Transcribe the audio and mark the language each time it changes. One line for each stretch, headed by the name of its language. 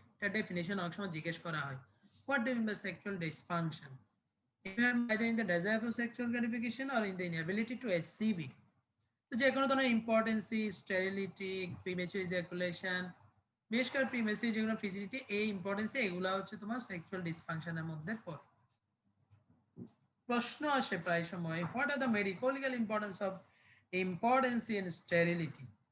Bangla: এটা ডেফিনিশন অনেক সময় জিজ্ঞেস করা হয়,
English: What do you mean by sexual dysfunction? either in the desire for sexual gratification or in the inability to achieve it.
Bangla: তো যে কোনো ধরনের ইম্পর্টেন্সি, স্টেরিলিটি, প্রিম্যাচুর ইজাকুলেশন, বিশেষ করে প্রিম্যাচুর যেগুলো ফিজিলিটি, এই ইম্পর্টেন্সি এগুলো হচ্ছে তোমার সেক্সুয়াল ডিসফাংশনের মধ্যে পড়ে। প্রশ্ন আসে প্রায় সময়,
English: What are the medico legal importance of impotency and sterility?